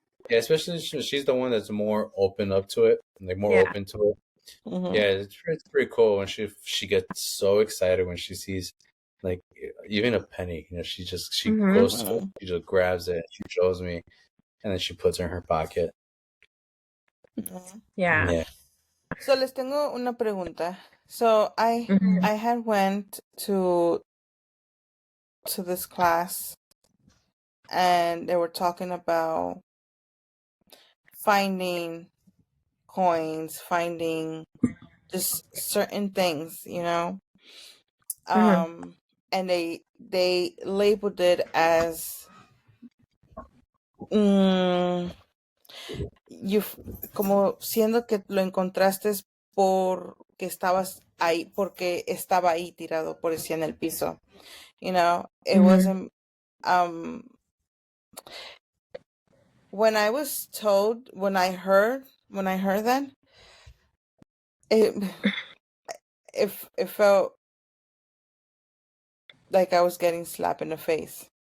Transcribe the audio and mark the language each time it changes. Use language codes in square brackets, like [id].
[en] Yeah, especially she's the one that's more open up to it, like more Yeah. open to it. Mhm. Yeah, it's pretty cool when she gets so excited when she sees, like, even a penny. She Mhm. goes to it, Mhm. she just grabs it, she shows me, and then she puts it in her pocket. Mhm. Yeah. Yeah. So [es] les tengo una pregunta. [en] So Mhm. I had went to this class and they were talking about finding coins, finding just certain things, Mhm. and they labeled it as mm, [es] como siendo que lo encontraste porque estabas ahí, porque estaba ahí tirado, por decir, en el piso. [en] It Mhm. wasn't um when I was told, when I heard that, it it felt like I was getting slapped in the face.